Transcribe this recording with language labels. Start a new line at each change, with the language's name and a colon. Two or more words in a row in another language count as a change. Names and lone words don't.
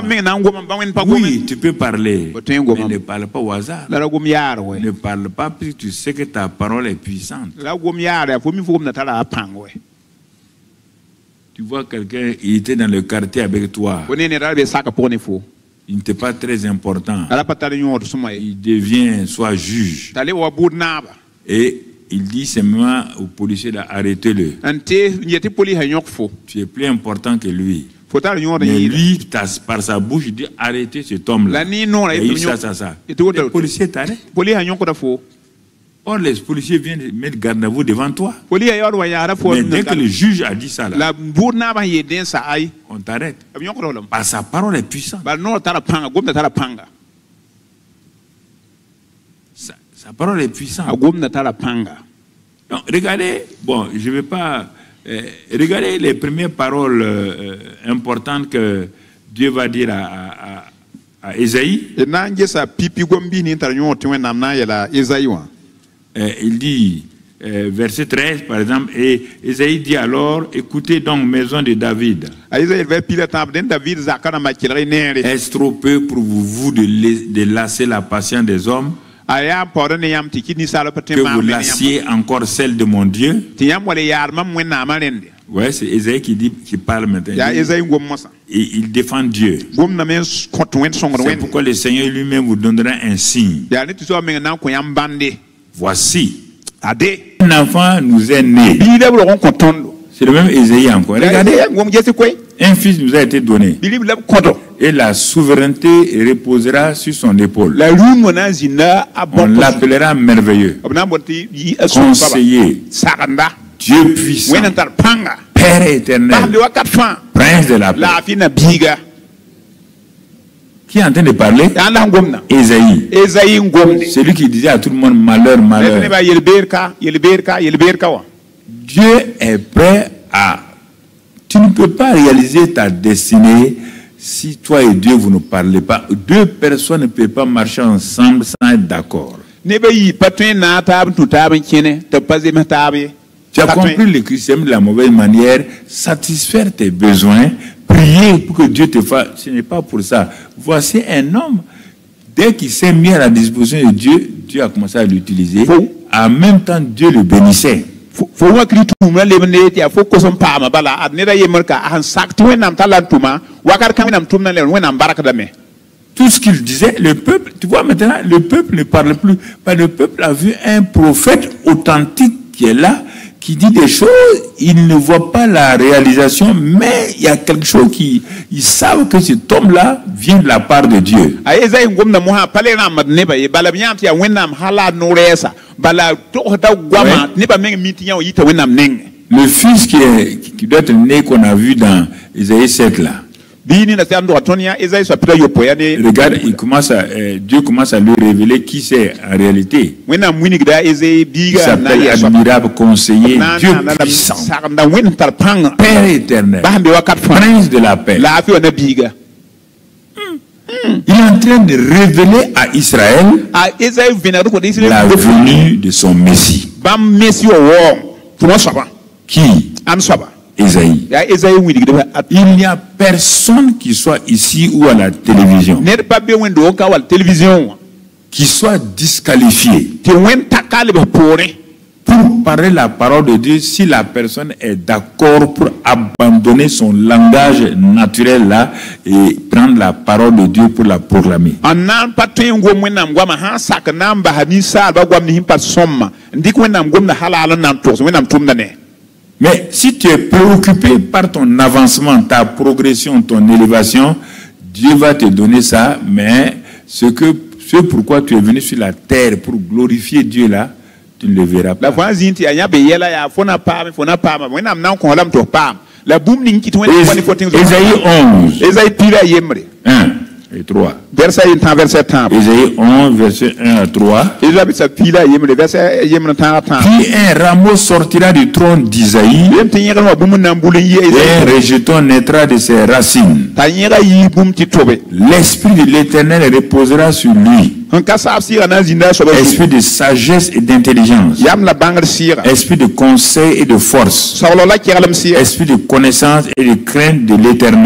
French: Oui, tu peux parler, mais ne parle pas au hasard. Ne parle pas parce que tu sais que ta parole est puissante. Tu vois quelqu'un, il était dans le quartier avec toi. il n'était pas très important.
Mossi: ala patar yõod sõma ye
French: Il devient soit juge.
Mossi: t'a le wa bʋʋd naaba
French: Et il dit simplement au policier d'arrêter-le.
Mossi: n tɩ n yetɩ poliisã yõk fo
French: Tu es plus important que lui.
Mossi: fo tar yõod n
French: Mais
Mossi: yɩɩda
French: lui, par sa bouche, il dit arrêtez cet homme-là.
Mossi: la nii noorã
French: Il a eu
Mossi: yetɩ
French: ça.
Mossi: yetɩ woto
French: Le policier t'arrête.
Mossi: poliisã yõkda fo
French: Or, les policiers viennent mettre garde à vous devant toi.
Mossi: poliisã yaood wa yaara fo
French: Mais dès que le juge a dit ça, là,
Mossi: la bʋʋd naabã n yee dẽn sa ay
French: on t'arrête.
Mossi: b yõkda lame
French: Parce que sa parole est puissante.
Mossi: bala noor tara pãnga gomda tara pãnga
French: Sa parole est
Mossi: a
French: puissante.
Mossi: gomda tara pãnga
French: Donc, regardez, bon, je ne vais pas... regardez les premières paroles importantes que Dieu va dire à Ésaïe.
Mossi: d na n gesa pipi gom-biis nin tar yõod tɩ wẽnnaam na n yɛla ezayi wã
French: Il dit, verset 13 par exemple, et Ésaïe dit alors, écoutez donc, maison de David,
Mossi: a ezayi d pila tãab dẽn david zakã rãmbã kelg neere
French: est-ce trop peu pour vous de lasser la patience des hommes,
Mossi: a yaa n paoodã ne yãmb tɩ kɩ ninsaalã pa
French: que
Mossi: tõe
French: vous lassiez encore celle de mon Dieu?
Mossi: tɩ yãmb wala yaad mam wẽnnaamã rẽnde
French: Ouais, c'est Ésaïe qui parle maintenant.
Mossi: yaa ezayi gom mosã
French: Et il défend Dieu.
Mossi: gomdame n kõt wẽnd sõngd
French: C'est
Mossi: wẽnde
French: pourquoi le Seigneur lui-même vous donnera un signe.
Mossi: yaa ne tɩ soa meng na n kõ yãmb bãnde
French: Voici,
Mossi: ade
French: un enfant nous est né.
Mossi: biidã b rog n kõ tõndo
French: C'est le même Ésaïe encore. Regardez,
Mossi: gom gesi koe
French: un fils nous a été donné.
Mossi: bilib la b kõdo
French: Et la souveraineté reposera sur son épaule.
Mossi: la rũn wã na n zĩnda a
French: On
Mossi: bõt
French: l'appellera merveilleux,
Mossi: b na n bõt tɩ a sõng soaba
French: conseiller,
Mossi: sagenda
French: Dieu puissant,
Mossi: wẽnd n tar pãnga
French: Père
Mossi: basde
French: éternel,
Mossi: wakat fãa
French: Prince de la paix.
Mossi: laafɩ na biiga
French: Qui est en train de parler?
Mossi: yaa la n gomda
French: Ésaïe.
Mossi: ezayi n gomde
French: Celui qui disait à tout le monde malheur, malheur.
Mossi: nebã yel-beerka wa
French: Dieu est prêt à... Tu ne peux pas réaliser ta destinée si toi et Dieu vous ne parlez pas. Deux personnes ne peuvent pas marcher ensemble sans être d'accord.
Mossi: nebã yɩ pa tõe n na taab n tũ taab n kẽne tɩ b pa zems taab ye
French: Tu as compris le christianisme de la mauvaise manière, satisfaire tes besoins, prier pour que Dieu te fasse. Ce n'est pas pour ça. Voici un homme, dès qu'il s'est mis à la disposition de Dieu, Dieu a commencé à l'utiliser. En même temps, Dieu le bénissait.
Mossi: fo wã kri tũumã lebn ne tɩ yaa fo kos n paama bala ad neda yembr ka a sẽn sak tɩ wẽnnaam talla n tʋma wakat kã wẽnnaam tʋmdã lebn wẽnnaam barkdame
French: Tout ce qu'il disait, le peuple, tu vois maintenant, le peuple ne parle plus. Le peuple a vu un prophète authentique qui est là, qui dit des choses, il ne voit pas la réalisation, mais il y a quelque chose ils savent que cet homme-là vient de la part de Dieu.
Mossi: a ezayi n gomda mosã pa le rãmbd nebã ye bala b yãm tɩ yaa wẽnnaam sã la a no-rɛɛsa bala togsda goama nebã meng mi tɩ yã wa yita wẽnnaam nengẽ
French: Le fils qui doit être né, qu'on a vu dans Isaïe 7 là,
Mossi: bii nina sẽn dog tõnd yã ezayi soa pida yopo ya ne
French: regarde, Dieu commence à lui révéler qui c'est en réalité.
Mossi: wẽnnaam wingda ezayi
French: Il
Mossi: biiga na
French: s'appelle
Mossi: yaa soa
French: admirable conseiller,
Mossi: na
French: Dieu
Mossi: na
French: puissant,
Mossi: sagenda wẽnd tar pãnga
French: Père éternel,
Mossi: bas n be wakat fãa
French: Prince de la paix.
Mossi: laafɩ wa na biiga
French: Il est en train de révéler à Israël
Mossi: a ezayi vẽnegd kõ tɩ
French: la israel venue de son Messie.
Mossi: bãmb mes yo waoong tɩ wã soaba
French: Qui?
Mossi: ãn soaba
French: Isaïe.
Mossi: yaa ezayi wingdba
French: Il n'y a personne qui soit ici ou à la télévision
Mossi: ned pa be wẽnd doog ka wall télévision wã
French: qui soit disqualifié
Mossi: tɩ wẽnd taka lebs poorẽ
French: pour parler la parole de Dieu si la personne est d'accord pour abandonner son langage naturel là et prendre la parole de Dieu pour la proclamer.
Mossi: n na n pa tõe n gom wẽnnaam goamã sã n sak na n basa ninsaalbã goam ne sẽn pa sõmma n dɩk wẽnnaam gomda halaal n na n togs wẽnnaam tʋmda ne
French: Mais si tu es préoccupé par ton avancement, ta progression, ton élévation, Dieu va te donner ça, mais ce pourquoi tu es venu sur la terre pour glorifier Dieu là, tu ne le verras la pas.
Mossi: fo n zĩn tɩ yaa yã be yɛla yaa fo na paame wẽnnaam na n kõsla m tɩ f paam la bũmb ning kɩ tɩ wẽnnaam wa ne fo tẽng
French: Ésaïe 11,
Mossi: ezayi piila a yembre
French: 1 et 3.
Mossi: verset a yentã verset tãab
French: Ésaïe 11, verset 1 à 3.
Mossi: ezayi bisa piila a yembre verset a yembr tãag tãab
French: Puis un rameau sortira du trône d'Isaïe,
Mossi: lem tɩ yẽgr wã bũmb n na n bul n yi
French: et un ezayi rejeton naîtra de ses racines.
Mossi: t'a yẽga yi bũmb tɩ tobe
French: L'esprit de l'Éternel reposera sur lui,
Mossi: n ka saab sɩɩga na n zĩnda a soaba zu
French: esprit de sagesse et d'intelligence,
Mossi: yam la bãngd sɩɩga
French: esprit de conseil et de force,
Mossi: saglg la keglem sɩɩga
French: esprit de connaissance et de crainte de l'Éternel.